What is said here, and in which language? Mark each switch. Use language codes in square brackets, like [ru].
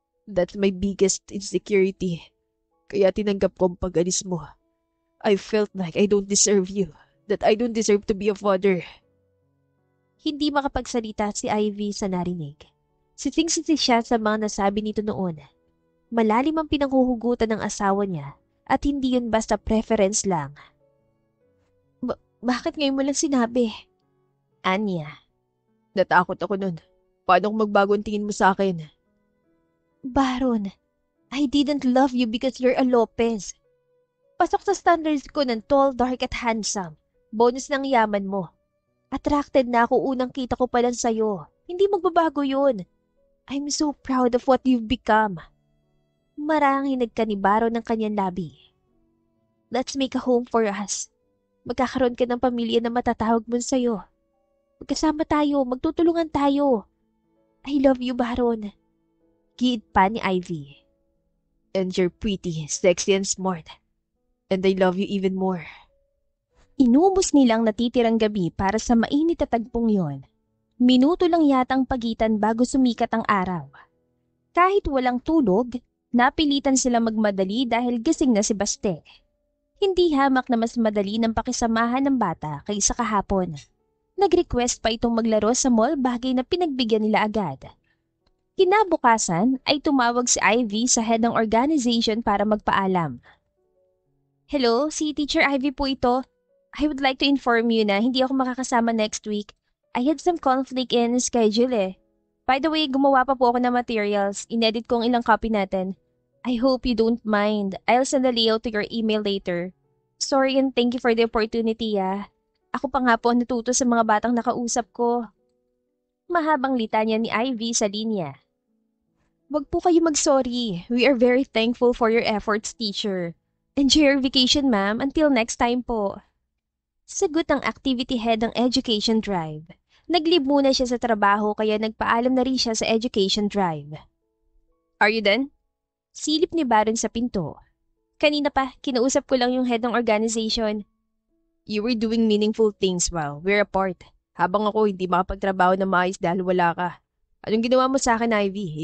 [en] That's my biggest insecurity. [tl] Kaya tinanggap ko ang pag-alis mo. [en] I felt like I don't deserve you. That I don't deserve to be a father. [tl] Hindi makapagsalita si Ivy sa narinig. Sising-sisi siya sa mga nasabi nito noon. Malalim ang pinanghuhugutan ng asawa niya at hindi yun basta preference lang. Bakit ngayon mo lang sinabi? Anya. Natakot ako nun. Paano kung magbago ang tingin mo sa akin? [en] Baron, I didn't love you because you're a Lopez. [tl] Pasok sa standards ko ng tall, dark at handsome. Bonus ng yaman mo. Attracted na ako unang kita ko pa lang sa'yo. Hindi magbabago yun. [en] I'm so proud of what you've become. [tl] Maranghinag ka ni Baron ng kanyang labi. [en] Let's make a home for us. [tl] Magkakaroon ka ng pamilya na matatawag mo sa'yo. Magkasama tayo, magtutulungan tayo. [en] I love you, Baron. [tl] Giit pa ni Ivy. [en] And you're pretty, sexy and smart. And I love you even more. [tl] Inubos nilang natitirang gabi para sa mainit at tagpong yon. Minuto lang yatang pagitan bago sumikat ang araw. Kahit walang tulog, napilitan sila magmadali dahil gising na si Baste. Hindi hamak na mas madali ng pakisamahan ng bata kaysa kahapon. Nag-request pa itong maglaro sa mall, bagay na pinagbigyan nila agad. Kinabukasan ay tumawag si Ivy sa head ng organization para magpaalam. Hello, si Teacher Ivy po ito. [en] I would like to inform you [tl] na hindi ako makakasama [en] next week. I had some conflict in schedule eh. By the way, [tl] gumawa pa po ako ng materials. Inedit ko ang ilang copy natin. [en] I hope you don't mind. I'll send the layout to your email later. Sorry and thank you for the opportunity ah. [tl] Ako pa nga po natuto sa mga batang nakausap ko. Mahabang litanya ni Ivy sa linya. Wag po kayo mag-sorry. [en] We are very thankful for your efforts, teacher. Enjoy your vacation, ma'am. Until next time po. [tl] Sagot ng activity head ng education drive. Naglib muna siya sa trabaho kaya nagpaalam na rin siya sa education drive. [en] Are you done? [tl] Silip ni Baron sa pinto. Kanina pa, kinausap ko lang yung head ng organization. [en] You were doing meaningful things while we're apart. [tl] Habang ako hindi makapagtrabaho na maayos dahil wala ka. Anong ginawa mo sa akin, Ivy?